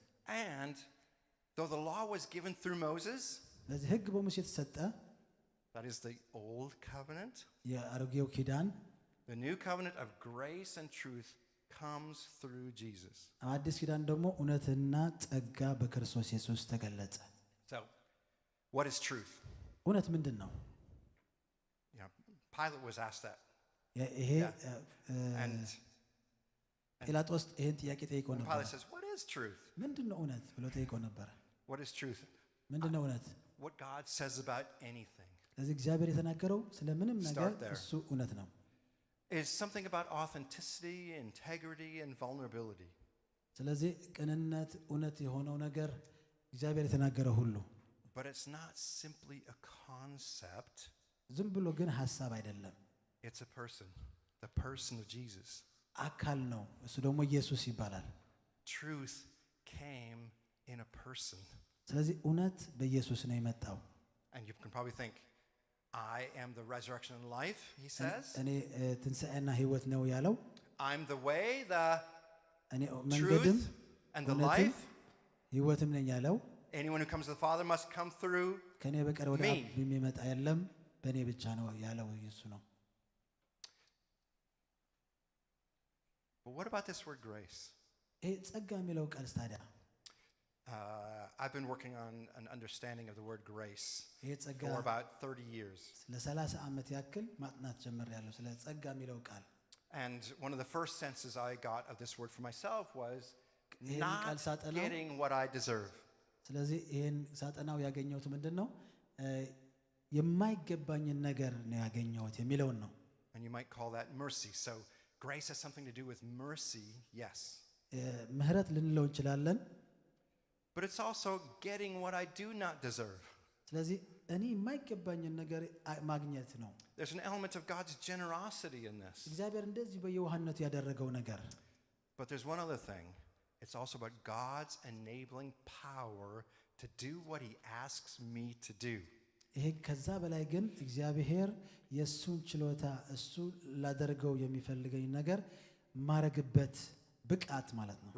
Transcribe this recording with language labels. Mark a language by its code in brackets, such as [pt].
[en] And though the law was given through Moses, [am] ለዚህ ሕግ በሙሴ ተሰጠ [en] that is the old covenant, [am] የአሮጌው ኪዳን [en] the new covenant of grace and truth comes through Jesus. [am] አዲስ ኪዳን ደግሞ እውነትና ጸጋ በክርስቶስ ኢየሱስ ተገለጸ [en] So, what is truth? [am] እውነት ምንድነው [en] You know, Pilate was asked that. [am] ይሄ [en] And [am] ጲላጦስ ይሄን ጥያቄ ጠይቆ ነበር [en] Pilate says, what is truth? [am] ምንድነው እውነት ብሎ ጠይቆ ነበር [en] What is truth? [am] ምንድነው እውነት [en] What God says about anything. [am] ለዚህ እግዚአብሔር የተናገረው ስለምንም ነገር እሱ እውነት ነው [en] It's something about authenticity, integrity, and vulnerability. [am] ስለዚህ ቅንነት እውነት የሆነው ነገር እግዚአብሔር የተናገረው ሁሉ [en] But it's not simply a concept. [am] ዝም ብሎ ግን ሐሳብ አይደለም [en] It's a person, the person of Jesus. [am] አካል ነው እሱ ደግሞ ኢየሱስ ይባላል [en] Truth came in a person. [am] ስለዚህ እውነት በኢየሱስ ነው የመጣው [en] And you can probably think, I am the resurrection and life, he says. [am] እኔ ትንሣኤና ሕይወት ነው ያለው [en] I'm the way, the [am] እኔ መንገድም [en] truth, and the life. [am] ሕይወትም ነኝ ያለው [en] Anyone who comes to the Father must come through [am] ከኔ በቀር ወደ አብ የሚመጣ የለም በእኔ ብቻ ነው ያለው ኢየሱስ ነው [en] But what about this word grace? [am] ይሄ ጸጋ የሚለው ቃል ታዲያ [en] I've been working on an understanding of the word grace [am] ይሄ ጸጋ [en] for about 30 years. [am] ለ30 ዓመት ያክል ማጥናት ጀምሬያለሁ ስለ ጸጋ የሚለው ቃል [en] And one of the first senses I got of this word for myself was [am] ይሄን ቃል [en] not [am] ሳጠናው [en] getting what I deserve. [am] ስለዚህ ይሄን ሳጠናው ያገኘሁት ምንድነው የማይገባኝን ነገር ነው ያገኘሁት የሚለውን ነው [en] And you might call that mercy. So grace has something to do with mercy, yes. [am] ምህረት ልንለው እንችላለን [en] But it's also getting what I do not deserve. [am] ስለዚህ እኔ የማይገባኝን ነገር ማግኘት ነው [en] There's an element of God's generosity in this. [am] እግዚአብሔር እንደዚህ በየዋህነቱ ያደረገው ነገር [en] But there's one other thing. It's also about God's enabling power to do what he asks me to do. [am] ይሄ ከዛ በላይ ግን እግዚአብሔር የሱን ችሎታ እሱ ላደርገው የሚፈልገኝ ነገር ማረግበት ብቃት ማለት ነው